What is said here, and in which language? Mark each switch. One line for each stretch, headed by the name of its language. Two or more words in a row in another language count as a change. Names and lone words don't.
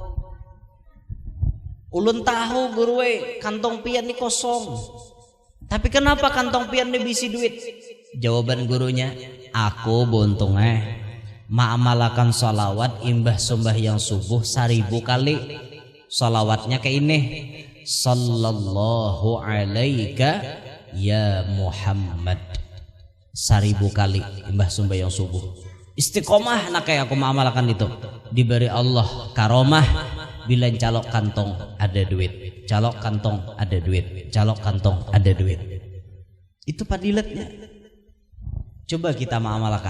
Banjar: Ulun tahu guru kantong pian ini kosong. Tapi kenapa kantong pian ini bisi duit? Jawaban gurunya, aku buntungnya ma'amalakan sholawat imbah sembahyang subuh 1000 kali. Sholawatnya kayak ini,
Arabic: صلى الله عليك يا محمد,
Banjar: 1000 kali imbah sembahyang subuh. Istiqomah nak kayak aku ma'amalakan itu, diberi Allah karomah bila calok kantong ada duit, calok kantong ada duit, calok kantong ada duit. Itu fadilatnya. Coba kita ma'amalakan.